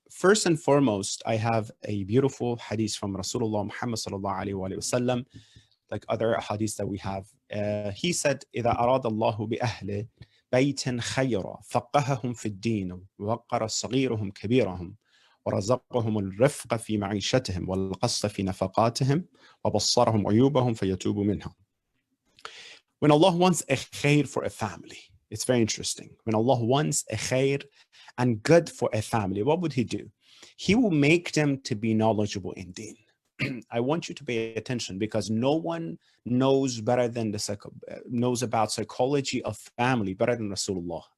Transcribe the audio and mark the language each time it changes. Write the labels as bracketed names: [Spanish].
[English] First and foremost, I have a beautiful hadith from Rasulullah Muhammad sallallahu alaihi wasallam, like other hadiths that we have. He said, [Arabic] إذا أراد الله بأهله بيتا خيرا فقههم في الدين ووقر صغيرهم كبيرهم ورزقهم الرفق في معيشتهم والقصد في نفقاتهم وبصرهم عيوبهم فيتوب منها. [English] When Allah wants a khair for a family, it's very interesting. When Allah wants a khair and good for a family, what would He do? He will make them to be knowledgeable in deen. I want you to pay attention, because no one knows better than knows about psychology of family better than Rasulullah.